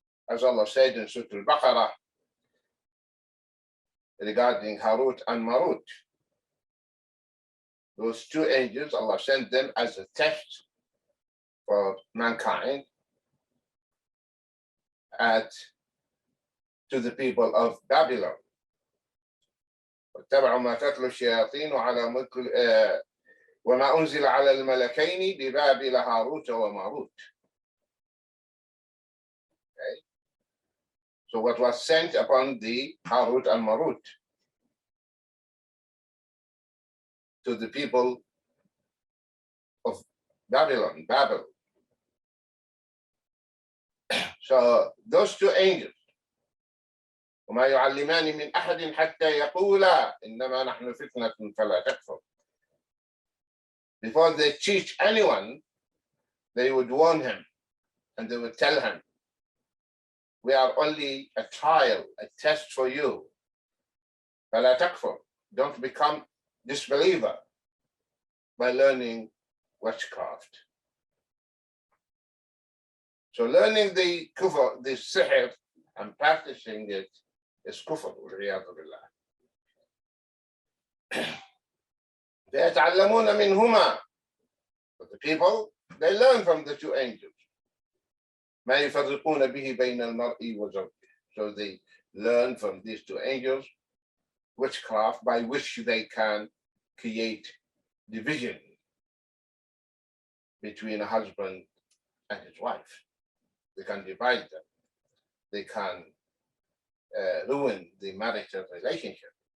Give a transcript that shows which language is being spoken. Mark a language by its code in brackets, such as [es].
[en] As Allah said in Surah Al-Baqarah regarding Harut and Marut. Those two angels, Allah sent them as a test for mankind to the people of Babylon. [ar] واتبعوا ما تتلو الشياطين على ملك وما أنزل على الملكين ببابل هاروت وماروت. [en] Okay. So what was sent upon the Harut and Marut to the people of Babylon, Babel. So those two angels, [ar] وما يعلمان من أحد حتى يقولا إنما نحن فتنة فلا تكفر. [en] Before they teach anyone, they would warn him and they would tell him, we are only a trial, a test for you. [ar] فلا تكفر. [en] Don't become disbeliever by learning witchcraft. So learning the kufr, the sihr, and practicing it is kufr. [ar] فيتعلمون منهما. [en] But the people, they learn from the two angels. [ar] ما يفرقون به بين المرء وزوجه. [en] So they learn from these two angels witchcraft by which they can create division between a husband and his wife. They can divide them. They can ruin the marital relationship.